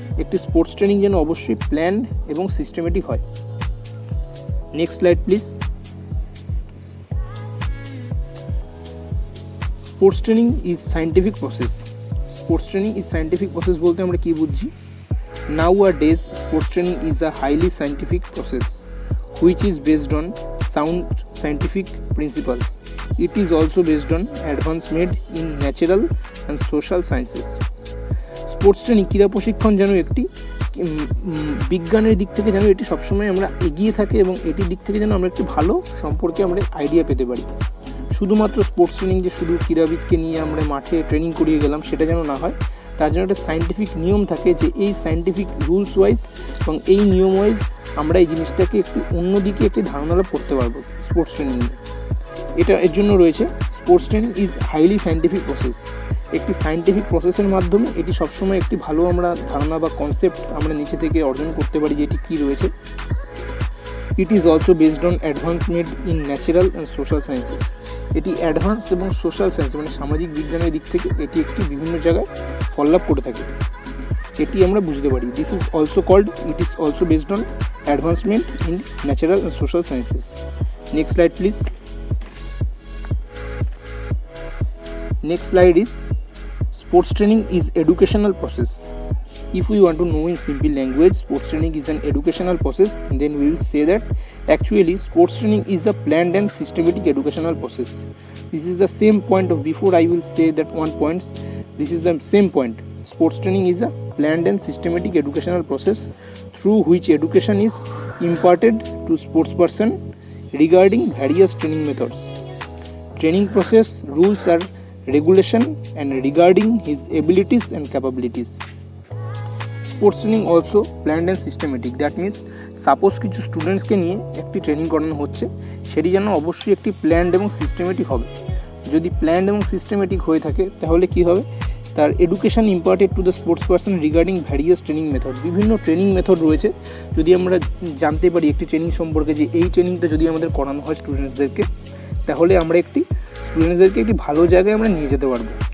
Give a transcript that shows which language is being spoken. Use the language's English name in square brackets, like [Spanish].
[Bangla] একটি sports training যেন অবশ্যই প্ল্যান এবং সিস্টেমেটিক হয়। [English] Next slide please. Sports training is scientific process. Sports training is scientific process [Bangla] বলতে আমরা কী বুঝছি? [English] Nowadays, sports training is a highly scientific process which is based on sound scientific principles. It is also based on advances made in natural and social sciences. [Bangla] Sports training ক্রীড়া প্রশিক্ষণ যেন একটি বিজ্ঞানের দিক থেকে যেন এটি সবসময় আমরা এগিয়ে থাকে এবং এটির দিক থেকে যেন আমরা একটি ভালো সম্পর্কে আমরা আইডিয়া পেতে পারি। শুধুমাত্র স্পোর্টস ট্রেনিং যে শুধু ক্রীড়াবিদকে নিয়ে আমরা মাঠে ট্রেনিং করিয়ে গেলাম সেটা যেন না হয়, তার জন্য একটা সায়েন্টিফিক নিয়ম থাকে যে এই সায়েন্টিফিক রুলস ওয়াইজ এবং এই নিয়ম ওয়াইজ আমরা এই জিনিসটাকে একটু অন্যদিকে একটি ধারণা লাভ করতে পারবো স্পোর্টস ট্রেনিংয়ে। এটা এর জন্য রয়েছে [English] Sports training is highly scientific process. [Bangla] একটি সায়েন্টিফিক প্রসেসের মাধ্যমে এটি সবসময় একটি ভালো আমরা ধারণা বা কনসেপ্ট আমরা নিচে থেকে অর্জন করতে পারি যে এটি কী রয়েছে। [English] It is also based on advance made in natural and social sciences. [Bangla] এটি অ্যাডভান্স এবং সোশ্যাল সায়েন্স মানে সামাজিক বিজ্ঞানের দিক থেকে এটি একটি বিভিন্ন জায়গায় ফলো আপ করে থাকে, এটি আমরা বুঝতে পারি। [English] This is also called, it is also based on advancement in natural and social sciences. Next slide please. Next slide is sports training is educational process. If we want to know in simple language, sports training is an educational process, then we will say that actually sports training is a planned and systematic educational process. This is the same point of before I will say that one point. This is the same point. Sports training is a planned and systematic educational process through which education is imparted to sports person regarding various training methods. Training process rules are regulation and regarding his abilities and capabilities. Sports training also planned and systematic. That means [Bangla] suppose কিছু স্টুডেন্টসকে নিয়ে একটি training করানো হচ্ছে, সেটি যেন অবশ্যই একটি planned এবং সিস্টেমেটিক হবে। যদি প্ল্যান্ড এবং সিস্টেমেটিক হয়ে থাকে তাহলে কি হবে? তার [English] Education imparted to the sports person regarding various training method. [Bangla] বিভিন্ন ট্রেনিং মেথড রয়েছে, যদি আমরা জানতে পারি একটি ট্রেনিং সম্পর্কে যে এই ট্রেনিংটা যদি আমাদের করানো হয় স্টুডেন্টসদেরকে, তাহলে আমরা স্টুডেন্টসদেরকে একটি ভালো জায়গায় আমরা নিয়ে যেতে পারবো।